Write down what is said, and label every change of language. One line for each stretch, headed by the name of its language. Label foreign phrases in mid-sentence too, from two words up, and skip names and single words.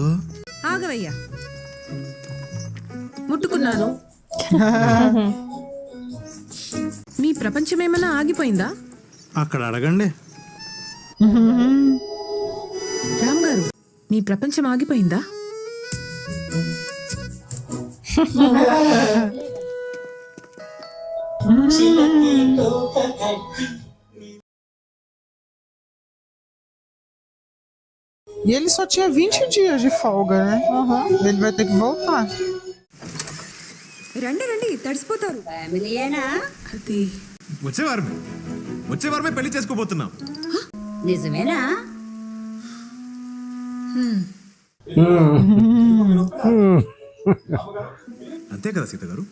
Telugu: ఆగవయ్యా, ముట్టుకున్నాను. మీ ప్రపంచం ఏమైనా ఆగిపోయిందా? అక్కడ అడగండి. రామ్ గారు, మీ ప్రపంచం ఆగిపోయిందా?
Portuguese: E ele só tinha 20 dias de folga, né? Ele vai ter que voltar.
Telugu: రండి, తడిసిపోతారు. అది వచ్చే వారమే పెళ్లి చేసుకోబోతున్నాం. నిజమేనా? అంతే కదా సీత గారు?